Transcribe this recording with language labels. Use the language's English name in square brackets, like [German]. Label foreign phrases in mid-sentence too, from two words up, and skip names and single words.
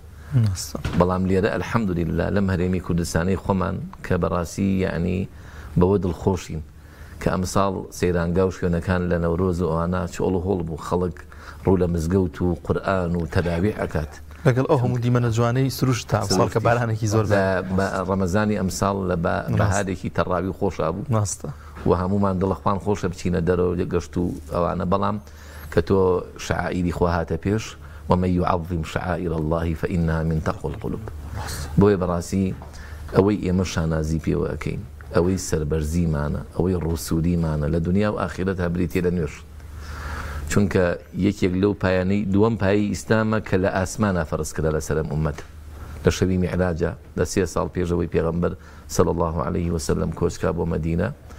[Central Kurdish] بەڵام لێرە ئەلحەمدولیللا لەم هەرێمی کوردستانەی خۆمان کە بەڕاستی یعنی بەوە دڵخۆشین کە ئەمساڵ سەیرانگا و شوێنەکان لە نەورۆز و ئەوانە چۆڵ و هۆڵ بوو خەڵک ڕوو لە مزگەوت و قورئان و تەراویح ئەکات لەگەڵ ئەو هەموو دیمەنە جوانەی سروش تا ئەمساڵ کە بارانێکی زۆر بە ڕەمەزانی ئەمساڵ لە بەهارێکی تەڕاوی خۆشا بوو ناستە و هەمومان دڵەخوان خۆشە بچینە دەرەوە گەشت و ئەوانە بەڵام کە تۆ شعائیری خوا هاتە پێش [Arabic] ومن يعظم شعائر الله فإنها من تقوى القلوب. [Central Kurdish] بۆیە بەڕاستی ئەوەی ئێمە شانازی پێوە ئەەکەین ئەوەی سەربەرزیمانە ئەوەی ڕووسودیمانە لە دنیا و ئاخرەت هەبریتێ لە نوێژ چونکە یەکێک لەو پایانەی دووەم پایی ئیسلامە کە لە ئاسمانە فەرزکرا لە سەرم ئومەت لە شەوی میعراجە لە 3 ساڵ پێشەوەی پێغەمبەر [Arabic] صلی الله عليه وسلم [Central Kurdish] کۆچکا بۆ مەدینە.